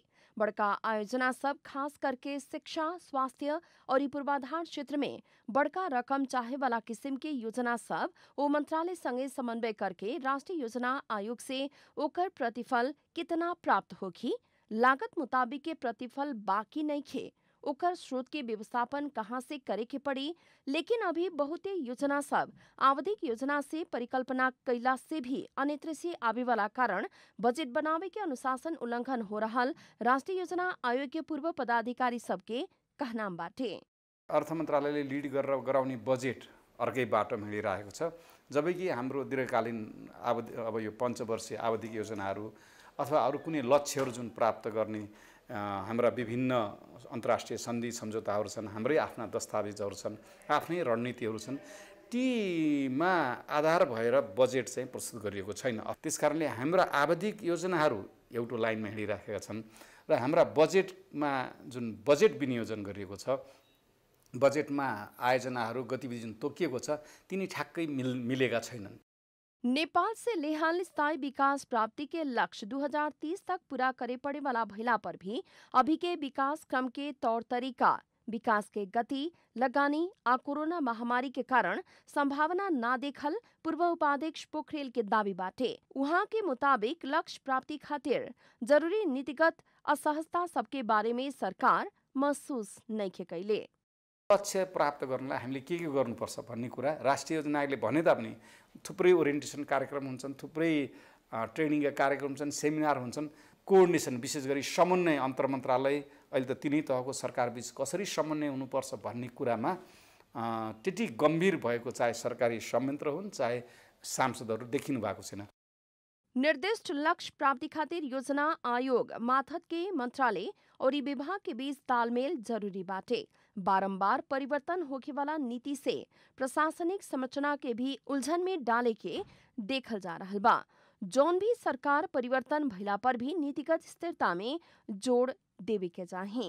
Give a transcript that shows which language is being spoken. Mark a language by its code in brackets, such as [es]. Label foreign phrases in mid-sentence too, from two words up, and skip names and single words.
[bho] बड़का आयोजना सब खास करके शिक्षा, स्वास्थ्य और पूर्वाधार क्षेत्र में बड़का रकम चाहे वाला किस्म के योजना सब ओ मंत्रालय संगे समन्वय करके राष्ट्रीय योजना आयोग से ओकर प्रतिफल कितना प्राप्त होगी, लागत मुताबिक के प्रतिफल बाकी नहीं खे, ओकर स्रोत के व्यवस्थापन कहाँ से करे के पड़ी। लेकिन अभी बहुते योजना सब आवधिक योजना से परिकल्पना कैला से भी अन्यत्र से आवे वाला कारण बजट बनावे के अनुशासन उल्लंघन हो रहल राष्ट्रीय योजना आयोग के पूर्व पदाधिकारी सबके कहनाम बाटे। [ne] अर्थ मन्त्रालयले लिड गरेर गराउने बजेट अर्कै बाटोमा हिँडिरहेको छ, जबकि हाम्रो दीर्घकालीन अब यो पञ्चवर्षीय आवधिक योजनाहरू अथवा अरू कुनै लक्ष्यहरू जुन प्राप्त गर्ने हाम्रा विभिन्न अन्तर्राष्ट्रिय सन्धि सम्झौताहरू छन्, हाम्रै आफ्ना दस्तावेजहरू छन्, आफ्नै रणनीतिहरू छन्, त्योमा आधार भएर बजेट चाहिँ प्रस्तुत गरिएको छैन। त्यसकारणले हाम्रा आवधिक योजनाहरू एउटा लाइनमा हिँडिराखेका छन् र हाम्रा बजेटमा जुन बजेट विनियोजन गरिएको छ, बजेटमा आयोजनाहरू गतिविधि जुन तोकिएको छ, तिनी ठ्याक्कै मिलेका छैनन्। [bho] नेपाल से लेहाल स्थायी विकास प्राप्ति के लक्ष्य 2030 तक पूरा करे पड़े वाला भइला पर भी अभी के विकास क्रम के तौर तरीका, विकास के गति, लगानी आ कोरोना महामारी के कारण संभावना ना देखल पूर्व उपाध्यक्ष पोखरेल के दावी बाटे। उहाँ के मुताबिक लक्ष्य प्राप्ति खातिर जरूरी नीतिगत असहजता सबके बारे में सरकार महसूस नहीं कैले। [ne] लक्ष्य प्राप्त गर्नलाई हामीले के गर्नुपर्छ भन्ने कुरा राष्ट्रिय योजना आयोगले भने तापनि थुप्रै ओरिएन्टेसन कार्यक्रम हुन्छन्, थुप्रै ट्रेनिङका कार्यक्रम हुन्छन्, सेमिनार हुन्छन्। कोअर्डिनेसन विशेष गरी समन्वय अन्तर्मन्त्रालय अहिले त तिनै तहको सरकारबीच कसरी समन्वय हुनुपर्छ भन्ने कुरामा त्यति गम्भीर भएको चाहे सरकारी संयन्त्र हुन् चाहे सांसदहरू देखिनु भएको छैन। [bho] निर्दिष्ट लक्ष्य प्राप्ति खातिर योजना आयोग माथत के मंत्रालय और विभाग के बीच तालमेल जरूरी बाटे। बारंबार परिवर्तन होके वाला नीति से प्रशासनिक संरचना के भी उलझन में डाले के देखल जा रहा बा। जौन भी सरकार परिवर्तन भइला पर भी नीतिगत स्थिरता में जोड़ देवे के चाहे।